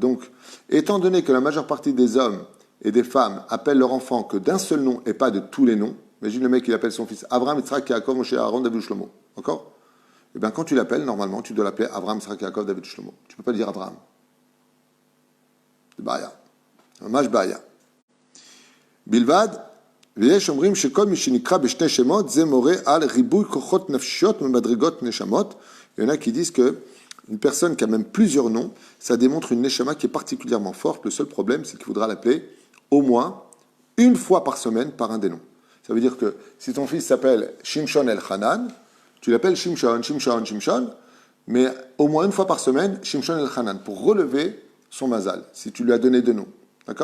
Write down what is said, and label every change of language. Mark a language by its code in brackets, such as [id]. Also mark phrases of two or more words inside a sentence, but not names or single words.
[fr] Donc, étant donné que la majeure partie des hommes et des femmes appellent leur enfant que d'un seul nom et pas de tous les noms, imagine le mec qui appelle son fils Abraham, Yitzhak, Yaakov, Moshe, Aaron, David, Shlomo. D'accord? Eh bien, quand tu l'appelles, normalement, tu dois l'appeler Abraham, Yitzhak, Yaakov, David, Shlomo. Tu ne peux pas dire Abraham. C'est Baya. [he] ממש בעיה. Bilvad, ויש אומרים שכל מי שנקרא בשני שמות זה מורה על ריבוי כוחות נפשיות ממדרגות נשמות. [fr] Il y en a qui disent que une personne qui a même plusieurs noms, ça démontre une neshama qui est particulièrement forte. Le seul problème, c'est qu'il faudra l'appeler au moins une fois par semaine par un des noms. Ça veut dire que si ton fils s'appelle Shimshon El-Hanan, tu l'appelles Shimshon, mais au moins une fois par semaine, Shimshon El-Hanan, pour relever son mazal, si tu lui as donné deux noms.